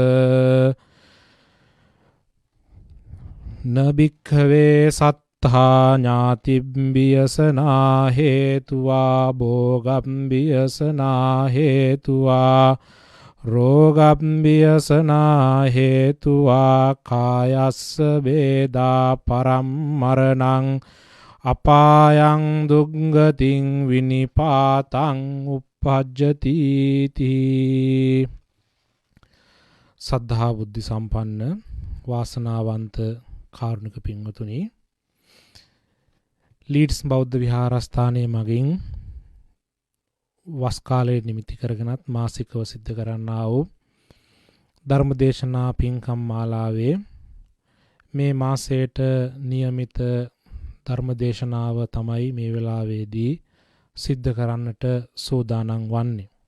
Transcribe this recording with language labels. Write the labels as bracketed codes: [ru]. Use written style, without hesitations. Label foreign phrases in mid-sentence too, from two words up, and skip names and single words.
[pi] නබික්ඛවේ සත්තා ඥාතිබ්බියසනා හේතුවා භෝගබ්බියසනා හේතුවා රෝගබ්බියසනා හේතුවා කායස්ස වේදා පරම්මරණං අපායං දුග්ගතින් විනිපාතං uppajjati තී. [si] සද්ධා බුද්ධ සම්පන්න වාසනාවන්ත කාරුණික පින්වතුනි, ලීඩ්ස් බෞද්ධ විහාරස්ථානයේ මගින් වස් කාලයේ නිමිති කරගෙනත් මාසිකව සිද්ධ කරන්නා වූ ධර්මදේශනා පින්කම් මාලාවේ මේ මාසයට નિયમિત ධර්මදේශනාව තමයි මේ වෙලාවේදී සිද්ධ කරන්නට සූදානම් වන්නේ.